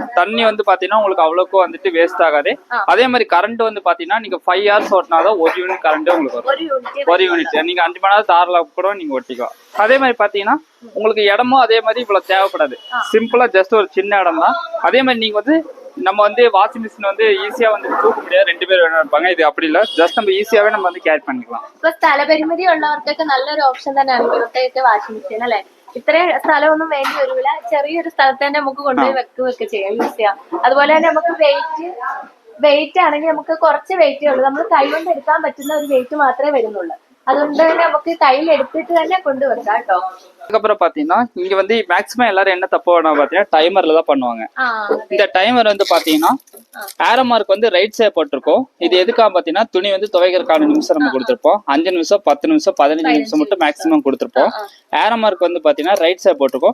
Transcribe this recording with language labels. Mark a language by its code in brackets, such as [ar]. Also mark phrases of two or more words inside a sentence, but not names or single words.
[ta] தண்ணி வந்து பாத்தீங்கன்னா உங்களுக்கு அவ்வளவுக்கும் வந்துட்டு வேஸ்ட் ஆகாது. அதே மாதிரி கரண்ட் வந்து பாத்தீங்கன்னா நீங்க 5 ஹவர்ஸ் ஓட்டினாதான் 1 யூனிட் கரண்ட் உங்களுக்கு வரும். 1 யூனிட் நீங்க 5 மணி நேரம் தாராள கூட நீங்க ஓட்டிக்கலாம். அதே மாதிரி பாத்தீங்கன்னா உங்களுக்கு இடமும் அதே மாதிரி இவ்வளவு தேவைப்படாது. சிம்பிளா ஜஸ்ட் ஒரு சின்ன இடம் தான். அதே மாதிரி நீங்க வந்து நம்ம வந்து வாஷிங் மிஷின் வந்து ஈஸியா வந்து தூக்க முடியாது, 2 பேர் வேணும் இருப்பாங்க. இது அப்படி இல்ல, ஜஸ்ட் நம்ம ஈஸியாவே நம்ம வந்து கேரி பண்ணிக்கலாம். [ml] ഇപ്പൊ സ്ഥലപരിമിതി ഉള്ളവർക്കൊക്കെ നല്ലൊരു ഓപ്ഷൻ തന്നെയാണ് ഇവിടുത്തെ വാഷിംഗ് മെഷീൻ അല്ലെ. ഇത്രയും സ്ഥലമൊന്നും വേണ്ടി വരില്ല, ചെറിയൊരു സ്ഥലത്ത് തന്നെ നമുക്ക് കൊണ്ടുപോയി വെക്കുകയൊക്കെ ചെയ്യാം, യൂസ് ചെയ്യാം. അതുപോലെ തന്നെ നമുക്ക് വെയിറ്റ് ആണെങ്കിൽ നമുക്ക് കുറച്ച് വെയിറ്റേ ഉള്ളൂ, നമ്മൾ കൈ കൊണ്ട് എടുക്കാൻ പറ്റുന്ന ഒരു വെയിറ്റ് മാത്രമേ വരുന്നുള്ളൂ. അതുകൊണ്ട് തന്നെ നമുക്ക് കയ്യിൽ എടുത്തിട്ട് തന്നെ കൊണ്ടുവെക്കാം കേട്ടോ. [ta] அதுக்கப்புறம் பாத்தீங்கன்னா இங்க வந்து மேக்ஸிமம் எல்லாரும் என்ன தப்பு பண்ணுவாங்க பாத்தீங்கன்னா டைமர்ல தான் பண்ணுவாங்க. இந்த டைமர் வந்து பாத்தீங்கன்னா ஏரோ மார்க் வந்து ரைட் சைடு போட்டிருக்கோம். இது எதுக்காக பாத்தீங்கன்னா துணி வந்து துவைக்கிறதுக்கான நிமிஷம் நம்ம கொடுத்துருப்போம். 5 நிமிஷம் 10 நிமிஷம் 15 நிமிஷம் மட்டும் மேக்ஸிமம் கொடுத்துருப்போம். ஏரோ மார்க் வந்து பாத்தீங்கன்னா ரைட் சைடு போட்டிருக்கோம்.